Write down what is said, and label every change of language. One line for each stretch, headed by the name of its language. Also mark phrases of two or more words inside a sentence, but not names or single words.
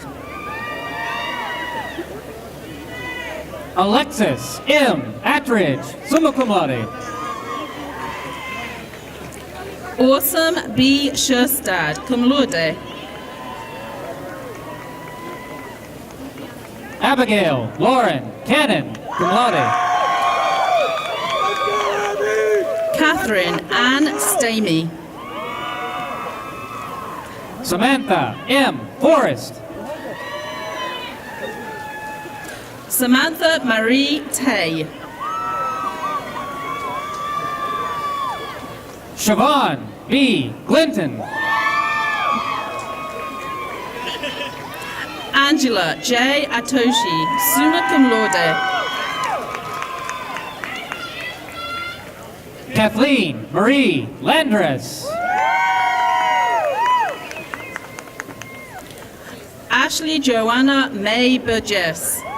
English: Alexis M. Attridge,
Latin: summa cum laude.
English: Awesome B. Sherstad,
Latin: cum laude.
English: Abigail Lauren Cannon,
Latin: cum laude.
English: Catherine Ann Stamey. Samantha M. Forrest. Samantha Marie Tay. Siobhan B. Clinton. Angela J. Atoshi,
Latin: summa cum laude.
English: Kathleen Marie Landres. Ashley Joanna May Burgess.